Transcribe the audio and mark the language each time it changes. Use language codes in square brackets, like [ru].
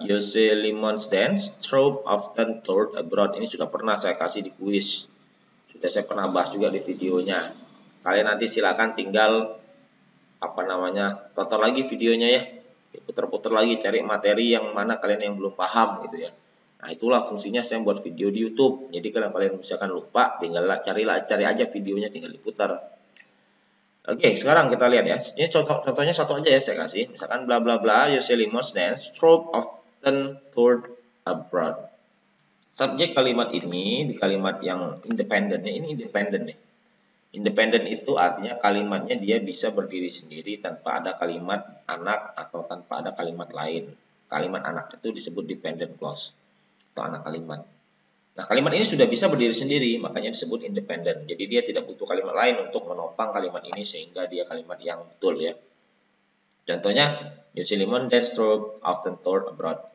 [en] Jose Limons dance trope often toured abroad. [id] Ini sudah pernah saya kasih di kuis. Sudah saya pernah bahas juga di videonya. Kalian nanti silakan tinggal tonton lagi videonya ya. Putar-putar lagi cari materi yang mana kalian yang belum paham gitu ya. Nah, itulah fungsinya saya buat video di YouTube. Jadi kalau kalian misalkan lupa, tinggal cari aja videonya, tinggal diputar. Oke, sekarang kita lihat ya. Ini contohnya satu aja ya saya kasih. Misalkan bla bla bla, [en] Jose Limons dance trope often toured abroad. [id] Subjek kalimat ini di kalimat yang independen, ini independen nih. Independen itu artinya kalimatnya dia bisa berdiri sendiri tanpa ada kalimat anak atau tanpa ada kalimat lain. Kalimat anak itu disebut dependent clause atau anak kalimat. Nah, kalimat ini sudah bisa berdiri sendiri, makanya disebut independen. Jadi dia tidak butuh kalimat lain untuk menopang kalimat ini sehingga dia kalimat yang betul ya. Contohnya, [en] Jose Limons dance trope often toured abroad.